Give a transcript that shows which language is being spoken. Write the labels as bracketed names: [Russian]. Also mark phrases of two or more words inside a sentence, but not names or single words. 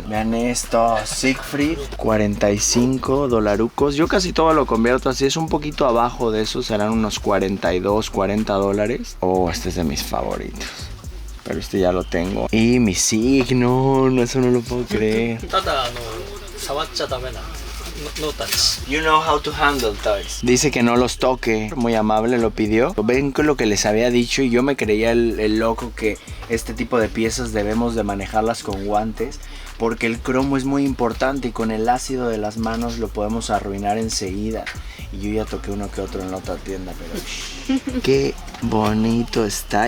[Spanish] Vean esto, Siegfried, $45. Yo casi todo lo convierto así, es un poquito abajo de eso, serán unos $42, $40. Oh, este es de mis favoritos. pero este ya lo tengo. Y mi signo, no, eso no lo puedo creer. [Japanese] ただ触っちゃダメな [English] no touch. You know how to handle toys. [Spanish] Dice que no los toque, muy amable, lo pidió. Ven con lo que les había dicho y yo me creía el loco que este tipo de piezas debemos de manejarlas con guantes, porque el cromo es muy importante y con el ácido de las manos lo podemos arruinar enseguida. Y yo ya toqué uno que otro en la otra tienda, pero qué bonito está.